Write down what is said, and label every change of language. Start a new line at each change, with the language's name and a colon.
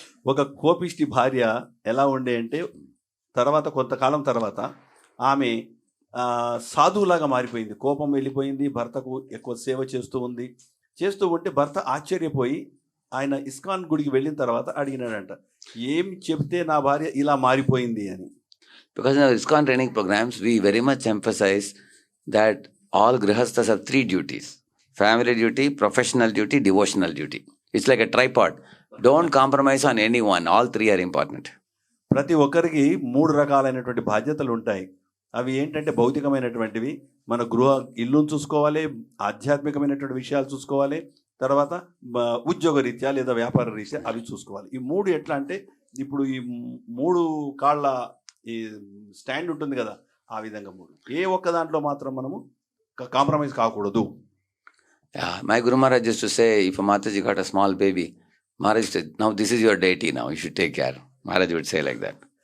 Telugu: ఒక కోపిష్టి భార్య ఎలా ఉండే అంటే తర్వాత కొంతకాలం తర్వాత ఆమె సాధువులాగా మారిపోయింది. కోపం వెళ్ళిపోయింది, భర్తకు ఎక్కువ సేవ చేస్తూ ఉంటే భర్త ఆశ్చర్యపోయి ఆయన ఇస్కాన్ గుడికి వెళ్ళిన తర్వాత అడిగినాడంట, ఏం చెప్తే నా భార్య ఇలా మారిపోయింది అని.
English: Because in our ISKCON training programs, we very much emphasize that all grihasthas have 3 duties: family duty, professional duty, devotional duty. It's like a tripod. Don't compromise on any one. All 3 are important.
Telugu: ప్రతి ఒక్కరికి 3 రకాలైనటువంటి బాధ్యతలు ఉంటాయి. అవి ఏంటంటే భౌతికమైనటువంటివి, మన ఇల్లును చూసుకోవాలి, ఆధ్యాత్మికమైనటువంటి విషయాలు చూసుకోవాలి, తర్వాత ఉద్యోగ రీత్యా లేదా వ్యాపార రీత్యా అవి చూసుకోవాలి. ఈ 3 ఎట్లా అంటే ఇప్పుడు ఈ 3 కాళ్ళ ఈ స్టాండ్ ఉంటుంది కదా, ఆ విధంగా 3. ఏ ఒక్క దాంట్లో మాత్రం మనము కాంప్రమైజ్ కాకూడదు.
English: My Guru Maharaj used to say, if a Mataji got a small baby, Maharaj said, now this is your deity, now you should take care. Maharaj would say like that.